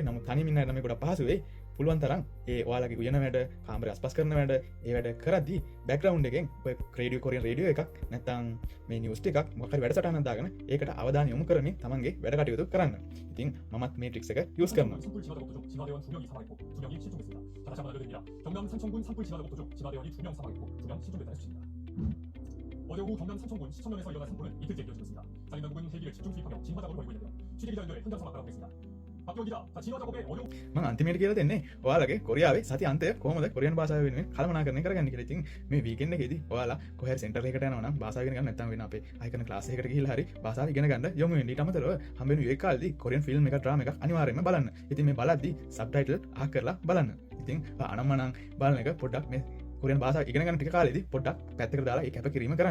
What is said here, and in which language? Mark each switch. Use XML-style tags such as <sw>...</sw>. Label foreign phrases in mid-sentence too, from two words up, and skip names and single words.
<si>නමුත් තනියම ඉන්න අය නම් ගොඩක් පහසු වෙයි. පුළුවන් තරම් ඒ ඔයාලගේ උයන වැඩ කාමරේ අස්පස් කරන වැඩ ඒ වැඩ කරද්දී බෑග්ග්‍රවුන්ඩ් එකෙන් ඔය</si> <en>radio Korean radio</en> <si>එකක් නැත්නම් මේ නිවුස් ටිකක් මොකක් හරි වැඩසටහනක් දාගෙන ඒකට අවධානය යොමු කරමින් තමන්ගේ වැඩ කටයුතු කරන්න. ඉතින් මමත් මේ ට්‍රික්ස් එක යූස් කරනවා.</si> <ko>산불 진화대원 도중 진화대원 2명이 사망했고 2명이 실종됐습니다. 다시 한번 알려드립니다. 경남 산청군 산불 진화대원 도중 진화대원이 2명 사망했고 2명 실종됐다는 소식입니다. 어제 오후 경남 산청군 시천면에서 일어난 산불은 이틀째 이어지고 있습니다. 장인당국은 헬기를 집중 투입하며 진화 작업을 벌이고 있는데요. 취재기자 연결해 현장 상황 알아보겠습니다. 박경 기자, 자 진화 작업에 어려운</ko> <si>මම අන්තිමට කියලා දෙන්නේ ඔයාලගේ කොරියාවේ සති අන්තය කොහොමද කොරියන් භාෂාව වෙනුවෙන් කළමනාකරණය කරගන්නේ කියලා. ඉතින් මේ වීකෙන්ඩ් එකේදී ඔයාලා කොහේ හරි සෙන්ටර් එකකට යනවා නම් භාෂාව ඉගෙන ගන්න නැත්නම් වෙන අපේ අය කරන ක්ලාස් එකකට ගිහිල්ලා හරි භාෂාව ඉගෙන ගන්න යොමු වෙන්න. ඊට අමතරව හම්බෙන ඒ කාලේදී</si> <en>Korean film</en> <si>එකක් ඩ්‍රාමා එකක් අනිවාර්යයෙන්ම බලන්න. ඉතින් මේ බලද්දී සබ්ටයිටල් අහ කරලා බලන්න. ඉතින් අනම්මනම් බලන එක පොඩ්ඩක් මේ කොරියන් භාෂාව ඉගෙන ගන්න ටික කාලෙදී පොඩ්ඩක් පැත්තකට දාලා ඒ කැපකිරීම කරන්න.</si>